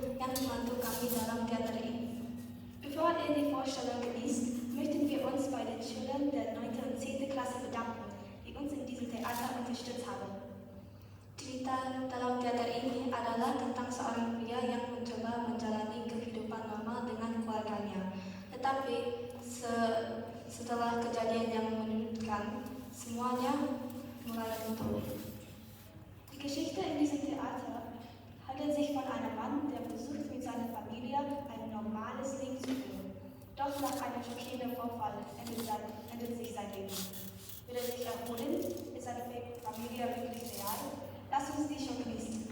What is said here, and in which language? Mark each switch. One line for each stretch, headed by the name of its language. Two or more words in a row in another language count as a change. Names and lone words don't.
Indonesian: Ihnen membantu kami dalam teater ini.
German: Bevor die Vorstellung genießt, möchten wir uns bei den Schülern der 9. und 10. Klasse bedanken, die uns in diesem Theater unterstützt haben.
Indonesian: Cerita dalam teater ini adalah tentang seorang pria yang mencoba menjalani kehidupan normal dengan keluarganya. Tetapi setelah kejadian yang menyudutkan, semuanya mulai runtuh.
German: Die Geschichte in diesem Theater handelt sich von einem Mann, der versucht, mit seiner Familie ein normales Leben zu führen. Doch nach einem schockierenden Vorfall endet sich sein Leben. Will er sich erholen? Ist seine Familie wirklich real? Lass uns die Show genießen.